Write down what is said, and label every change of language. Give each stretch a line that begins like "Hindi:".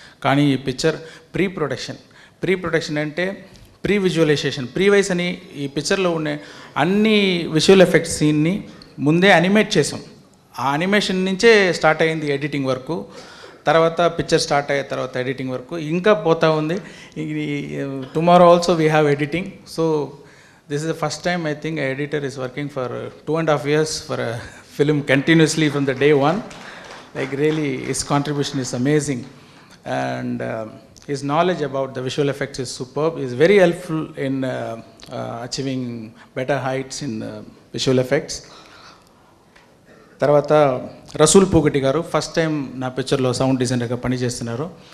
Telugu: కానీ ఈ picture pre production అంటే ప్రీ విజువలైజేషన్, ప్రీవైస్ అని ఈ పిక్చర్లో ఉండే అన్ని విజువల్ ఎఫెక్ట్స్ సీన్ని ముందే అనిమేట్ చేసాం. ఆ అనిమేషన్ నుంచే స్టార్ట్ అయింది ఎడిటింగ్ వర్క్. తర్వాత పిక్చర్ స్టార్ట్ అయ్యే తర్వాత ఎడిటింగ్ వర్క్ ఇంకా పోతూ ఉంది.
English: Tomorrow also we have editing. So this is the first time I think an editor is working for 2.5 years for a film continuously from the day one. Like really his contribution is amazing, and his knowledge about the visual effects is superb. He is very helpful in achieving better heights in visual effects.
Telugu: తర్వాత రసూల్ పూగటి గారు first time నా పిక్చర్లో sound డిజైనర్గా పనిచేస్తున్నారు.